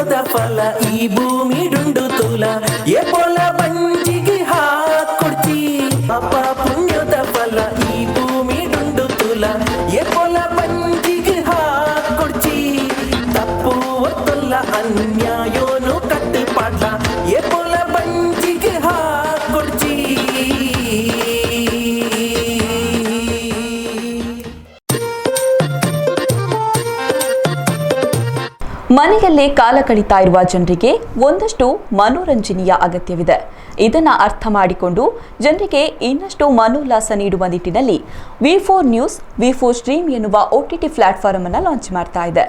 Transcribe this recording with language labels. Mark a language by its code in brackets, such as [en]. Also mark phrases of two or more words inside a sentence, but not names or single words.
[tcy] ಫಲ ಈ ಭೂಮಿ ಡುಂಡು ತುಲ ಎ ಪೊಲ ಬಂಜಿಗೆ ಹಾಕೊಡ್ತಿ ಪಾಪ ಪುಣ್ಯದ ಫಲ ಈ ಭೂಮಿ ಡುಂಡು ತುಲ ಎ ಪೊಲ ಬಂಜಿಗೆ ಹಾಕೊಡ್ತಿ ತಪ್ಪು ಒತ್ತಲ್ಲ ಅನ್ಯಾಯೋನು ಕಟ್ಟುಪಾಡ್ಲ ಎ ಪೊಲ ಬಂಜಿಗೆ ಹಾಕೊಡ್ತಿ. [kn] ಮನೆಯಲ್ಲೇ ಕಾಲ ಕಳೀತಾ ಇರುವ ಜನರಿಗೆ ಒಂದಷ್ಟು ಮನೋರಂಜನೆಯ ಅಗತ್ಯವಿದೆ. ಇದನ್ನು ಅರ್ಥ ಮಾಡಿಕೊಂಡು ಜನರಿಗೆ ಇನ್ನಷ್ಟು ಮನೋಲ್ಲಾಸ ನೀಡುವ ನಿಟ್ಟಿನಲ್ಲಿ ವಿ4 ನ್ಯೂಸ್ ವಿ4 ಸ್ಟ್ರೀಮ್ ಎನ್ನುವ [en] OTT platform [kn] ಅನ್ನು ಲಾಂಚ್ ಮಾಡ್ತಾ ಇದೆ.